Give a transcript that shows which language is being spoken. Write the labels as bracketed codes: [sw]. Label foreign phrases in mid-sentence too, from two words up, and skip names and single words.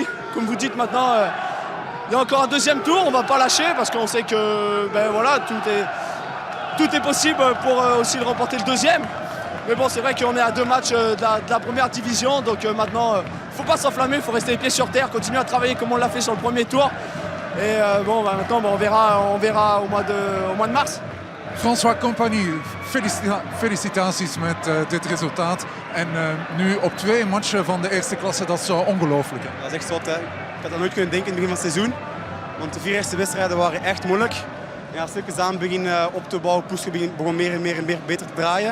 [fr] Comme vous dites maintenant, il y a encore un deuxième tour, on ne va pas lâcher parce qu'on sait que tout est possible pour aussi remporter le deuxième. Mais bon, c'est vrai qu'on est à 2 matchs de la première division. Donc maintenant, il ne faut pas s'enflammer, il faut rester les pieds sur terre, continuer à travailler comme on l'a fait sur le premier tour. Et maintenant, on verra au mois de mars. [nl] François Compagnie, felicitaties met dit resultaat. En nu op 2 matchen van de eerste klasse, dat is ongelooflijk. Dat is echt zot, hè. Ik had dat nooit kunnen denken in het begin van het seizoen. Want de 4 eerste wedstrijden waren echt moeilijk. Ja, stukjes aan begin op te bouwen, Poeske begon meer en meer beter te draaien.